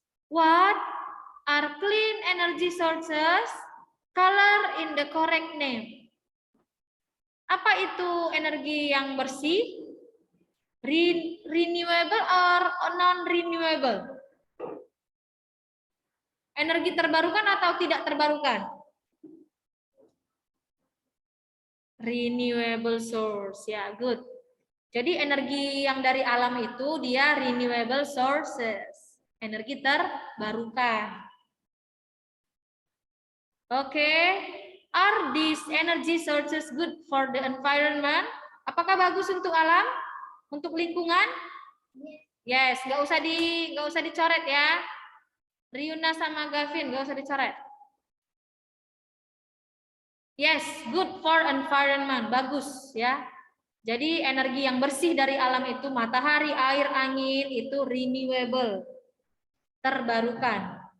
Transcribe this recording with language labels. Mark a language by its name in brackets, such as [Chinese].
[English] What are clean energy sources? Color in the correct name. [Indonesian] Apa itu energi yang bersih? [English] Renewable or non-renewable? [Indonesian] Energi terbarukan atau tidak terbarukan? [English] Renewable source, ya, good. [Indonesian] Jadi energi yang dari alam itu dia [English] renewable sources, [Indonesian] energi terbarukan. [English] Oke, are these energy sources good for the environment? [Indonesian] Apakah bagus untuk alam, untuk lingkungan? Yes, nggak usah dicoret ya. Riuna sama Gavin, nggak usah dicoret. [English] Yes, good for environment, [Indonesian] bagus ya. Jadi energi yang bersih dari alam itu matahari, air, angin itu renewable, terbarukan.